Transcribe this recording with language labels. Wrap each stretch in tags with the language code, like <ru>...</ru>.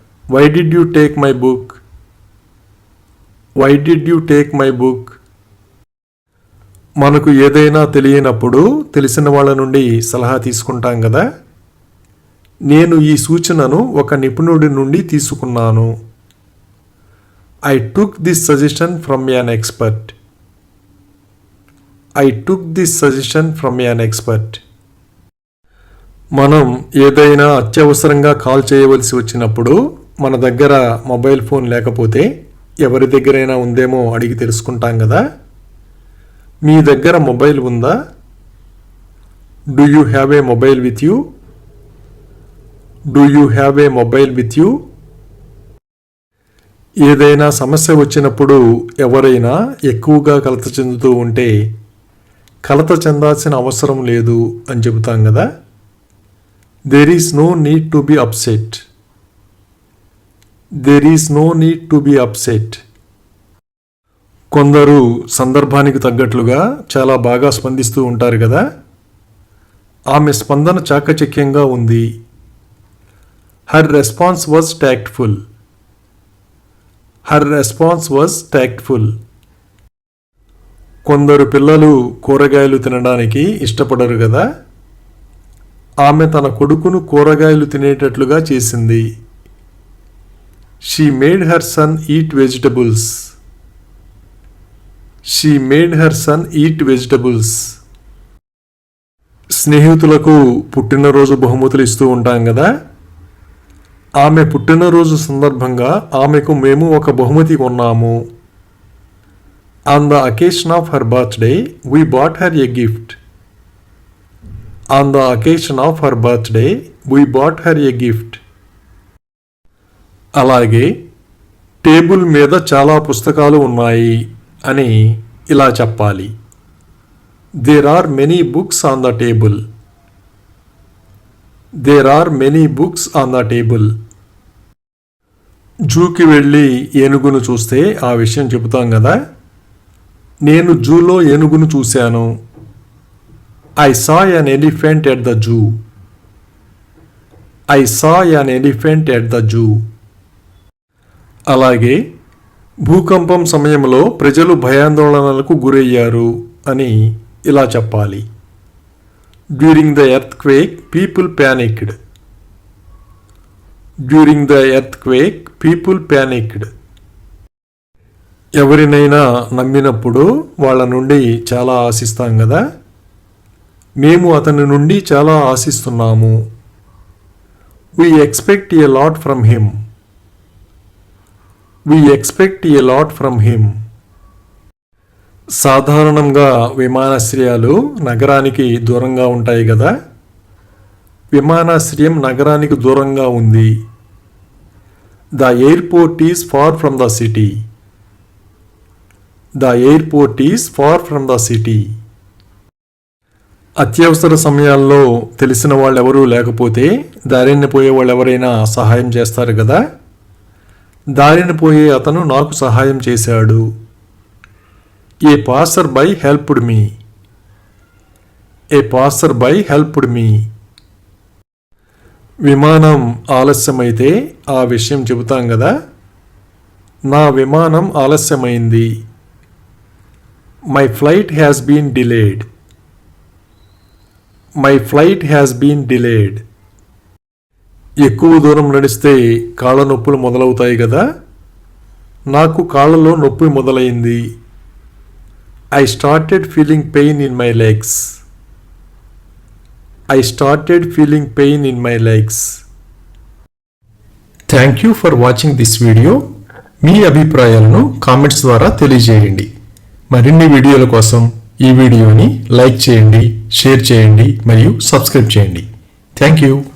<en>Why did you take my book? Why did you take my book?</en> <te>మనకు ఏదైనా తెలియనప్పుడు తెలిసిన వాళ్ళ నుండి సలహా తీసుకుంటాం కదా. నేను ఈ సూచనను ఒక నిపుణుడి నుండి తీసుకున్నాను.</te> <en>I took this suggestion from an expert. I took this suggestion from an expert.</en> <te>మనం ఏదైనా అత్యవసరంగా కాల్ చేయవలసి వచ్చినప్పుడు మన దగ్గర మొబైల్ ఫోన్ లేకపోతే ఎవరి దగ్గరైనా ఉందేమో అడిగి తెలుసుకుంటాం కదా. మీ దగ్గర మొబైల్ ఉందా?</te> <en>Do you have a mobile with you? Do you have a mobile with you?</en> <te>ఏదైనా సమస్య వచ్చినప్పుడు ఎవరైనా ఎక్కువగా కలత చెందుతూ ఉంటే కలత చెందాల్సిన అవసరం లేదు అని చెబుతాం కదా.</te> <en>There is no need to be upset. There is no need to be upset.</en> <te>కొందరు సందర్భానికి తగ్గట్లుగా చాలా బాగా స్పందిస్తూ ఉంటారు కదా. ఆమె స్పందన చాకచక్యంగా ఉంది.</te> <en>Her response was tactful. Her response was tactful.</en> <te>కొందరు పిల్లలు కూరగాయలు తినడానికి ఇష్టపడరు కదా. ఆమె తన కొడుకును కూరగాయలు తినేటట్లుగా చేసింది.</te> <en>She made her son eat vegetables. She made her son eat vegetables.</en> <te>స్నేహితులకు పుట్టినరోజు బహుమతులు ఇస్తూ ఉంటాం కదా. ఆమె పుట్టినరోజు సందర్భంగా ఆమెకు మేము ఒక బహుమతి కొన్నాము.</te> <en>On the occasion of her birthday, we bought her a gift. On the occasion of her birthday, we bought her a gift.</en> <te>అలాగే టేబుల్ మీద చాలా పుస్తకాలు ఉన్నాయి అని ఇలా చెప్పాలి.</te> <en>There are many books on the table. There are many books on the table.</en> <te>జూకి వెళ్ళి ఏనుగును చూస్తే ఆ విషయం చెబుతాం కదా. నేను జూలో ఏనుగును చూశాను.</te> <en>I saw an elephant at the zoo. I saw an elephant at the zoo.</en> <te>అలాగే భూకంపం సమయంలో ప్రజలు భయాందోళనలకు గురయ్యారు అని ఇలా చెప్పాలి.</te> <en>During the earthquake, people panicked. During the earthquake, people panicked.</en> <te>ఎవరినైనా నమ్మినప్పుడు వాళ్ళ నుండి చాలా ఆశిస్తాం కదా. మేము అతని నుండి చాలా ఆశిస్తున్నాము.</te> <en>We expect a lot from him. We expect a lot from him.</en> <te>సాధారణంగా విమానాశ్రయాలు నగరానికి దూరంగా ఉంటాయి కదా. విమానాశ్రయం నగరానికి దూరంగా ఉంది.</te> <en>The airport is far from the city. The airport is far from the city.</en> <te>అత్యవసర సమయాల్లో తెలిసిన వాళ్ళెవరూ లేకపోతే దారిన పోయే వాళ్ళు ఎవరైనా సహాయం చేస్తారు కదా. దారిన పోయే అతను నాకు సహాయం చేశాడు.</te> <en>A passerby helped me. A passerby helped me.</en> <te>విమానం ఆలస్యమైతే ఆ విషయం చెబుతాం కదా. నా విమానం ఆలస్యమైంది.</te> <en>My flight has been delayed. My flight has been delayed.</en> <te>ఎక్కువ దూరం నడిస్తే కాళ్ళ నొప్పులు మొదలవుతాయి కదా. నాకు కాళ్ళలో నొప్పి మొదలైంది.</te> <en>I started feeling pain in my legs. I started feeling pain in my legs. Thank you for watching this video.</en> <te>మీ అభిప్రాయాలను కామెంట్స్ ద్వారా తెలియజేయండి. మరిన్ని వీడియోల కోసం ఈ వీడియోని లైక్ చేయండి, షేర్ చేయండి మరియు సబ్స్క్రైబ్ చేయండి. Thank you.</te>